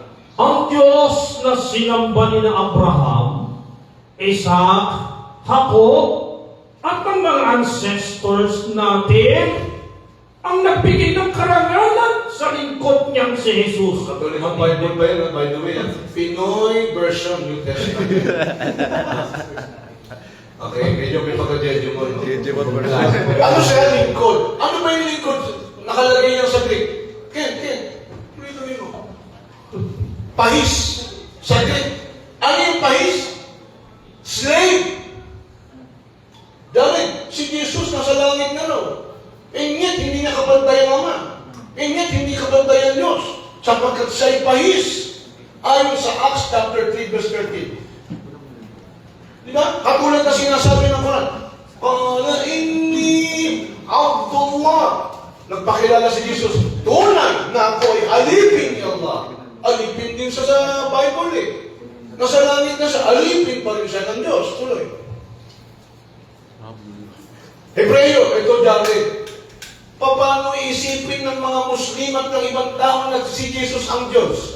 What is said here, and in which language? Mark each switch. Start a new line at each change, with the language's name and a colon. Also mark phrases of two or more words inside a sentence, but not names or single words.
Filipino: Ang Diyos na sinamba ni na Abraham, Isaac, Jacob, at ang mga ancestors natin, ang nagbigay ng karangalan sa lingkod niyang si Jesus. Katolik ang Bible ba yan?
English: By the way, Pinoy version New Testament.
Filipino: Okay, medyo may pagka-jeju mo. Ano siya lingkod? Ano ba yung lingkod? Nakalagay yan sa Greek. Ken. Tuloy mo. Pahis. Sa Greek. Ano yung pahis? Slave. Dahil si Jesus nasa langit na raw. Yet, hindi niya kabantay ang Ama. Yet, hindi kabantay ang Diyos. Sapagkat siya'y pahis. Ayon sa
English: Acts chapter 3, verse 13.
Filipino: Diba? Katulad na sinasabi ng Quran.
Arabic: قال إني عبد الله.
Filipino: Nagpakilala si Jesus. Tunay na ako ay alipin ni Allah. Alipin din siya sa Bible eh. Nasa langit na siya, alipin pa rin siya ng Diyos. Tuloy. Hebreo, ito Jared. Paano iisipin ng mga Muslim at ng ibang tao na si Jesus ang Diyos?